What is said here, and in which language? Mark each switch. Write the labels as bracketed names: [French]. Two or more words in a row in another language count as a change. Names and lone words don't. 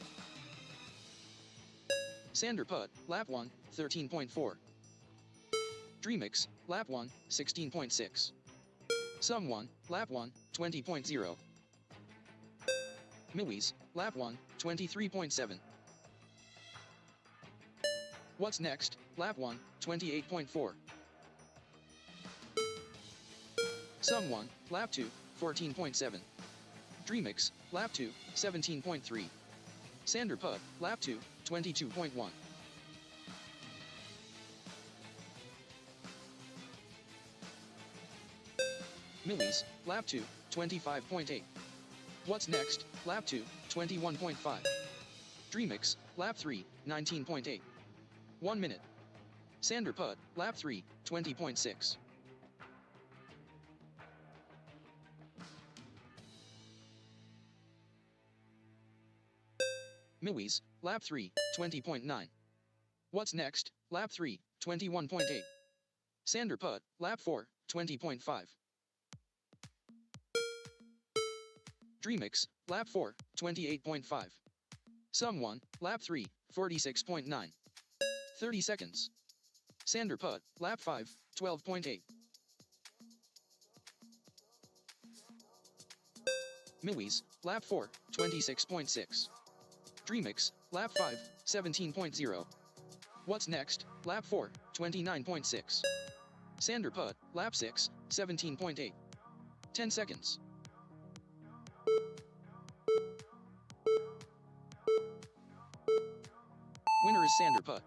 [English] Sander Putt, lap 1, 13.4. Dreamix, lap 1, 16.6. Sum 1, lap 1, 20.0. Millies, lap 1, 23.7. What's next, lap 1, 28.4. Sum 1, lap 2, 14.7. Dreamix, lap 2, 17.3. Sander Putt, lap 2, 22.1. Millies, lap 2, 25.8. What's next, lap 2, 21.5. Dreamix, lap 3, 19.8. 1 minute. Sander Putt, lap 3, 20.6. Millies, lap 3, 20.9. What's next, lap 3, 21.8. Sander Putt, lap 4, 20.5. Dreamix, lap 4, 28.5. Sum 1, lap 3, 46.9. 30 seconds. Sander Putt, lap 5, 12.8. Millies, lap 4, 26.6. Dreamix, lap 5, 17.0. What's next, lap 4, 29.6. Sander Putt, lap 6, 17.8. 10 seconds. Winner is Sander Putt.